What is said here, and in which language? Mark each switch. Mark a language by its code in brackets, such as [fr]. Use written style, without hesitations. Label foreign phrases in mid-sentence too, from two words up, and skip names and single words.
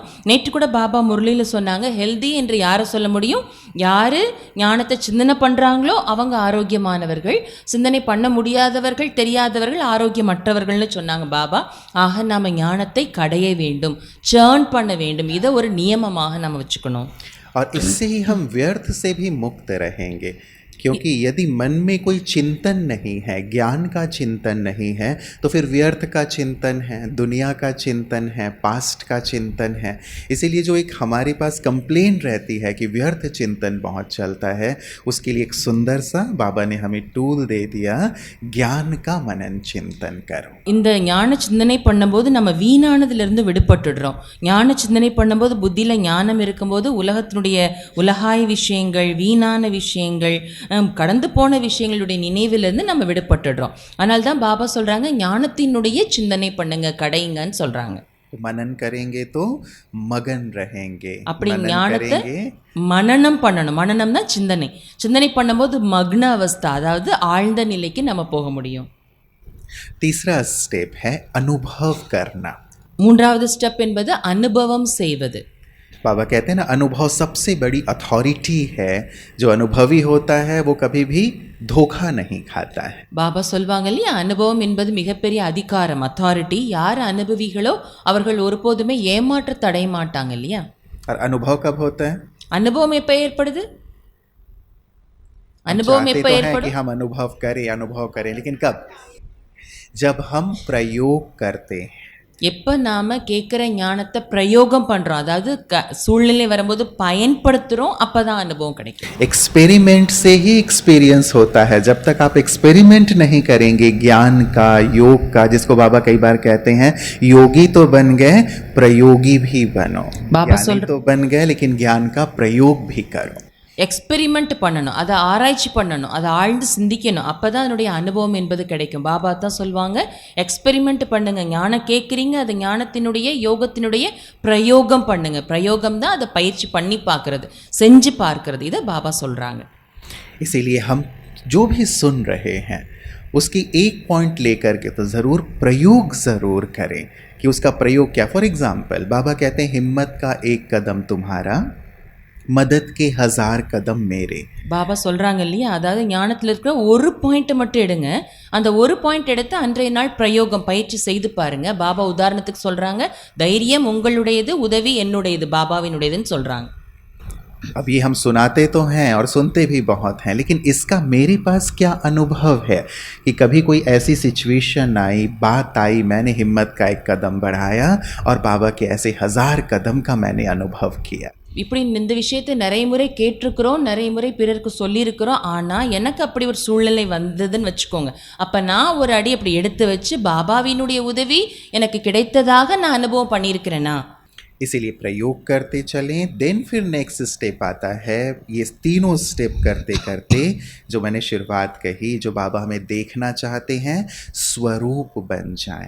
[ta] நேற்று கூட பாபா முரளியில் சொன்னாங்க, ஹெல்தி என்று யாரை சொல்ல முடியும்? யார் ஞானத்தை சிந்தனை பண்ணுறாங்களோ அவங்க ஆரோக்கியமானவர்கள், சிந்தனை பண்ண முடியாதவர்கள், தெரியாதவர்கள் ஆரோக்கியமற்றவர்கள்னு சொன்னாங்க பாபா. ஆக நாம் ஞானத்தை கடைய வேண்டும், சேர்ன் பண்ண வேண்டும். இதை ஒரு நியமமாக நம்ம வச்சுக்கணும். [hi] और इससे ही हम व्यर्थ से भी मुक्त रहेंगे, क्योंकि यदि मन में कोई चिंतन नहीं है, ज्ञान का चिंतन नहीं है, तो फिर व्यर्थ का चिंतन है, दुनिया का चिंतन है, पास्ट का चिंतन है। इसीलिए जो एक हमारे पास कंप्लेन रहती है कि व्यर्थ चिंतन बहुत चलता है, उसके लिए एक सुंदर सा बाबा ने हमें टूल दे दिया, ज्ञान का मनन चिंतन करो। [ta] இந்த ஞான சிந்தனை பண்ணும்போது நம்ம வீணானதிலிருந்து விடுபட்டுடுறோம். ஞான சிந்தனை பண்ணும்போது புத்தியில் ஞானம் இருக்கும்போது உலகத்தினுடைய உலகாய விஷயங்கள், வீணான விஷயங்கள், கடந்து போன விஷயங்களுடைய நினைவிலிருந்து நம்ம விடுபட்டுடுறோம். அதனால தான் பாபா சொல்கிறாங்க, ஞானத்தினுடைய சிந்தனை பண்ணுங்க, கடைங்கன்னு சொல்கிறாங்க. [hi] मनन करेंगे तो मगन रहेंगे। [ta] அப்படி [hi] मनन [ta] ஞானத்தை [hi] करेंगे [ta] மனனம் பண்ணணும். மனனம் தான் சிந்தனை. சிந்தனை பண்ணும்போது [hi] मगन अवस्था, [ta] அதாவது ஆழ்ந்த நிலைக்கு நம்ம போக முடியும். [hi] तीसरा स्टेप है अनुभव करना। [ta] மூன்றாவது ஸ்டெப் என்பது அனுபவம் செய்வது. [hi] बाबा कहते हैं ना, अनुभव सबसे बड़ी अथॉरिटी है। जो अनुभवी होता है वो कभी भी धोखा नहीं खाता है। [ta] பாபா சொல்வாங்க இல்லையா, அனுபவம் என்பது மிகப்பெரிய அதிகாரம், அத்தாரிட்டி. யார் அனுபவிகளோ அவர்கள் ஒருபோதுமே ஏமாற்றத்தை அடைய மாட்டாங்க இல்லையா. [hi] और अनुभव कब होता है? [ta] அனுபவம் எப்போ ஏற்படுது? [hi] हम [ta] அனுபவம் [hi] चाहते [ta] எப்போ [hi] तो हैं [ta] ஏற்படும்? [hi] कि हम अनुभव करें, लेकिन कब? जब हम प्रयोग करते हैं। [ta] எப்போ நாம் கேட்குற ஞானத்தை பிரயோகம் பண்ணுறோம், அதாவது சூழ்நிலை வரும்போது பயன்படுத்துகிறோம், அப்போ தான் அனுபவம் கிடைக்கும். [hi] एक्सपेरिमेंट से ही एक्सपीरियंस होता है। जब तक आप एक्सपेरिमेंट नहीं करेंगे ज्ञान का, योग का, जिसको बाबा कई बार कहते हैं, योगी तो बन गए, प्रयोगी भी बनो। ज्ञानी तो बन गए लेकिन ज्ञान का प्रयोग भी करो। [ta] எக்ஸ்பெரிமெண்ட் பண்ணணும், அதை ஆராய்ச்சி பண்ணணும், அதை ஆழ்ந்து சிந்திக்கணும், அப்போ தான் அதனுடைய அனுபவம் என்பது கிடைக்கும். பாபா தான் சொல்லுவாங்க, எக்ஸ்பெரிமெண்ட் பண்ணுங்க. ஞானம் கேட்குறீங்க, அது ஞானத்தினுடைய யோகத்தினுடைய பிரயோகம் பண்ணுங்க. பிரயோகம் தான் அதை பயிற்சி பண்ணி பார்க்கறது, செஞ்சு பார்க்கறது. இதை பாபா சொல்கிறாங்க. [hi] इसीलिए हम जो भी सुन रहे हैं उसकी एक पॉइंट लेकर के तो ज़रूर प्रयोग ज़रूर करें कि उसका प्रयोग क्या। [en] for example [hi] बाबा कहते हैं, हिम्मत का एक कदम तुम्हारा, मदद के 1000 कदम मेरे। [ta] பாபா சொல்கிறாங்க இல்லையா, அதாவது ஞானத்தில் இருக்கிற ஒரு பாயிண்ட்டை மட்டும் எடுங்க, அந்த ஒரு பாயிண்ட் எடுத்து அன்றைய நாள் பிரயோகம் பயிற்சி செய்து பாருங்க. பாபா உதாரணத்துக்கு சொல்கிறாங்க, தைரியம் உங்களுடையது, உதவி என்னுடையது, பாபாவினுடையதுன்னு சொல்கிறாங்க. [hi] अब ये हम सुनाते तो हैं और सुनते भी बहुत हैं, लेकिन इसका मेरे पास क्या अनुभव है कि कभी कोई ऐसी सिचुएशन आई, बात आई, मैंने हिम्मत का एक कदम बढ़ाया और बाबा के ऐसे 1000 कदम का मैंने अनुभव किया। [ta] இப்படி இந்த விஷயத்தை நிறைய முறை கேட்டிருக்கிறோம், நிறைய முறை பிறருக்கு சொல்லியிருக்கிறோம். ஆனால் எனக்கு அப்படி ஒரு சூழ்நிலை வந்ததுன்னு வச்சுக்கோங்க, அப்போ நான் ஒரு அடி அப்படி எடுத்து வச்சு பாபாவினுடைய உதவி எனக்கு கிடைத்ததாக நான் அனுபவம் பண்ணியிருக்கிறேனா. [hi] इसीलिए प्रयोग करते चलें। देन फिर [en] next step [hi] आता है, ये तीनों स्टेप करते करते जो मैंने शुरुआत कही, जो बाबा हमें देखना चाहते हैं, स्वरूप बन जाएं।